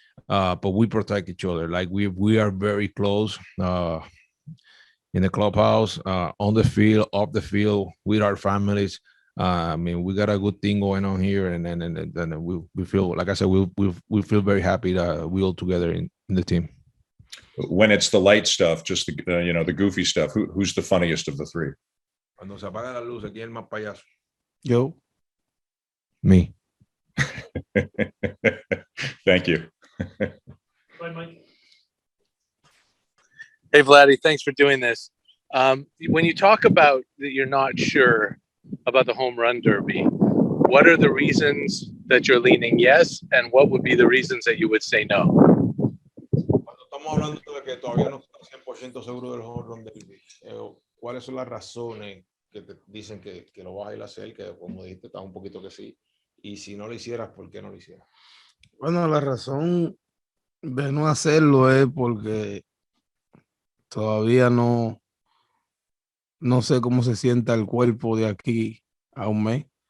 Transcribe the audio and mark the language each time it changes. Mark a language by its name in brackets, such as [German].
[English] But we protect each other. Like we are very close in the clubhouse, on the field, off the field, with our families. I mean, we got a good thing going on here, and we feel, like I said, we feel very happy that we all together in the team. When it's the light stuff, just the goofy stuff, who's the funniest of the 3? [Spanish] Cuando se apaga la luz, ¿quién es el más payaso? Yo. [English] Me. Thank you. Go ahead, Mike. Hey, Vladdy, thanks for doing this. When you talk about that you're not sure about the home run derby, what are the reasons that you're leaning yes, and what would be the reasons that you would say no? [Spanish] estamos hablando de que todavía no estás 100% seguro del home run derby. ¿Cuáles son las razones que te dicen que lo vas a ir a hacer? Que como dijiste, está un poquito que sí. Y si no lo hicieras, ¿por qué no lo hicieras? Bueno, la razón de no hacerlo es porque todavía no sé cómo se sienta el cuerpo de aquí a un mes.